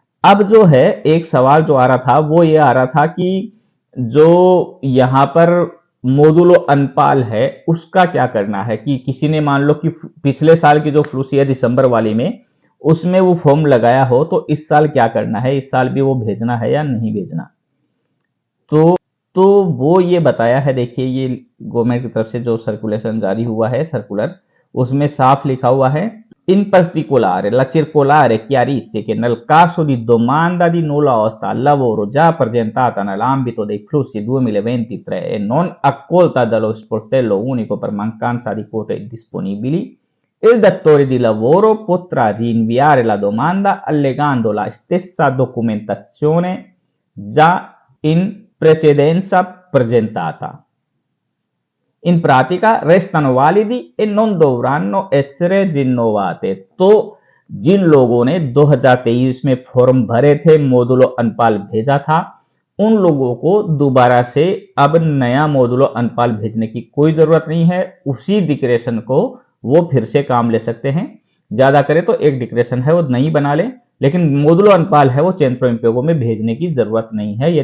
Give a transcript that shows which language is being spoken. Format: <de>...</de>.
<hi>अब जो है एक सवाल जो आ रहा था वो ये आ रहा था कि जो यहाँ पर मोदुलो अनपाल है उसका क्या करना है। कि किसी ने मान लो कि पिछले साल की जो फ्लूसी है दिसंबर वाली में, उसमें वो फॉर्म लगाया हो, तो इस साल क्या करना है, इस साल भी वो भेजना है या नहीं भेजना। तो वो ये बताया है। देखिए, ये गवर्नमेंट की तरफ से जो सर्कुलेशन जारी हुआ है, सर्कुलर, उसमें साफ लिखा हुआ है,</hi> <it>in particolare la circolare chiarisce che nel caso di domanda di nulla osta al lavoro già presentata nell'ambito dei flussi 2023 e non accolta dallo sportello unico per mancanza di quote disponibili, il datore di lavoro potrà rinviare la domanda allegando la stessa documentazione già in precedenza presentata. In pratica restano validi e non dovranno essere rinnovate।</it> <hi>तो जिन लोगों ने 2023 में form भरे थे, मोदुलो अनपाल भेजा था, उन लोगों को दोबारा से अब नया मोदुलो अनपाल भेजने की कोई जरूरत नहीं है। उसी डिक्लेरेशन को वो फिर से काम ले सकते हैं। ज्यादा करे तो एक डिक्लेरेशन है वो नई बना ले, लेकिन मोदुलो अनपाल है वो चेंट्रो इम्पेगो में भेजने की जरूरत नहीं है।</hi>